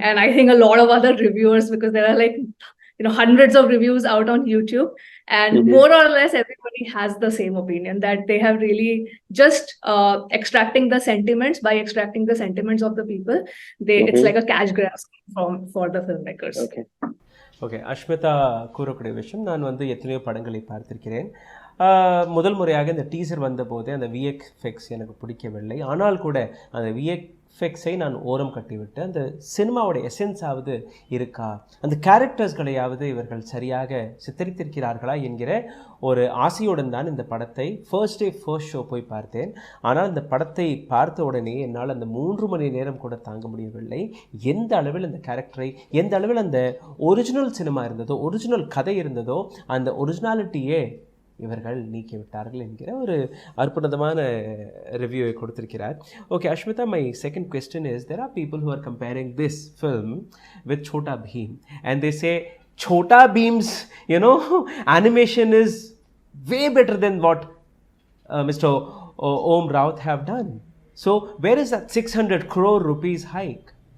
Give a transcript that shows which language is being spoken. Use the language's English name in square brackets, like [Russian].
[English] And I think a lot of other reviewers, because there are like hundreds of reviews out on YouTube, and more or less everybody has the same opinion, that they have really just extracting the sentiments of the people. It's like a cash grab for the filmmakers. [Tamil] Okay, Ashmita கூறக்கூடிய விஷயம், நான் எத்தனையோ படங்களை பார்த்திருக்கிறேன். முதல் முறையாக இந்த teaser வந்தபோதே அந்த விஎஃப்எக்ஸ் எனக்கு பிடிக்கவில்லை. ஆனால் கூட அந்த விஎஃப்எக்ஸை நான் ஓரம் கட்டிவிட்டு அந்த சினிமாவோட எசன்ஸாவது இருக்கா, அந்த கேரக்டர்ஸ்களையாவது இவர்கள் சரியாக சித்தரித்திருக்கிறார்களா என்கிற ஒரு ஆசையுடன் தான் இந்த படத்தை ஃபர்ஸ்ட் ஷோ போய் பார்த்தேன். ஆனால் இந்த படத்தை பார்த்த உடனே என்னால் அந்த 3 மணி நேரம் கூட தாங்க முடியவில்லை. எந்த அளவில் அந்த கேரக்டரை, எந்த அளவில் அந்த ஒரிஜினல் சினிமா இருந்ததோ, ஒரிஜினல் கதை இருந்ததோ, அந்த ஒரிஜினாலிட்டியே இவர்கள் நீக்கிவிட்டார்கள் என்கிற ஒரு அற்புதமான ரிவ்யூவை கொடுத்திருக்கிறார். [English] Okay Ashmita, my second question is, there are people who are comparing this film with Chhota Bheem and they say Chhota Bheem's animation is way better than what Mr. Om Raut have done. So where is that 600 crore rupees hike?